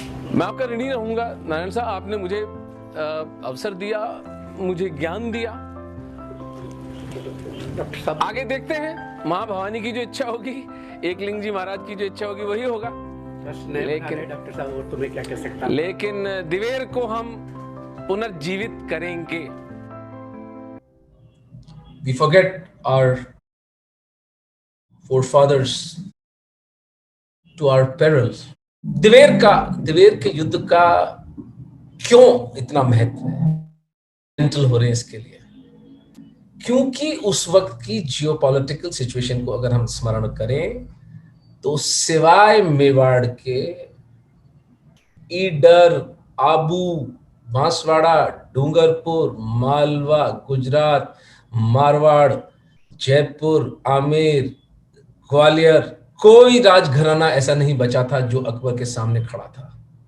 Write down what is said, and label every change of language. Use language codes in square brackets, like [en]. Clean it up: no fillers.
[hi] मैं आपका ऋणी रहूंगा नारायण साहब, आपने मुझे अवसर दिया, मुझे ज्ञान दिया। आगे देखते हैं, माँ भवानी की जो इच्छा होगी, एकलिंग जी महाराज की जो इच्छा होगी वही होगा। लेकिन डॉक्टर साहब और तुम्हें क्या कह सकता, लेकिन दिवेर को हम पुनर्जीवित करेंगे। [en] We forget our forefathers to our perils. [hi] Diver के युद्ध का क्यों इतना महत्व है हो रहे हैं इसके लिए? क्योंकि उस वक्त की जियोपॉलिटिकल सिचुएशन को अगर हम स्मरण करें तो सिवाय मेवाड़ के ईडर, आबू, बांसवाड़ा, डूंगरपुर, मालवा, गुजरात, मारवाड़, जयपुर, आमेर, ग्वालियर, कोई राजघराना ऐसा नहीं बचा था जो अकबर के सामने खड़ा था।